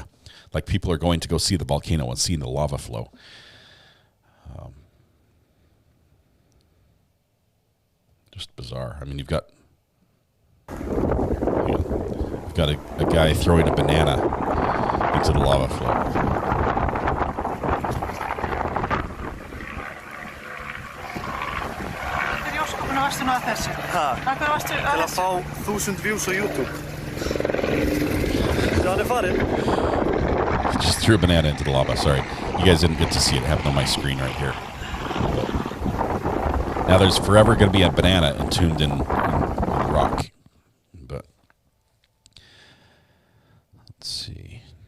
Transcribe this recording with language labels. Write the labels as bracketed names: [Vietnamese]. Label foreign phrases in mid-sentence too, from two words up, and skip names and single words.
[English] Like people are going to go see the volcano and seeing the lava flow. Just bizarre. I mean, you've got a guy throwing a banana into the lava flow. [Icelandic] Til að fá 1000 views á YouTube. Hann farinn. [English] Just threw a banana into the lava. Sorry. You guys didn't get to see it happen on my screen right here. Now there's forever going to be a banana entombed in rock. But let's see.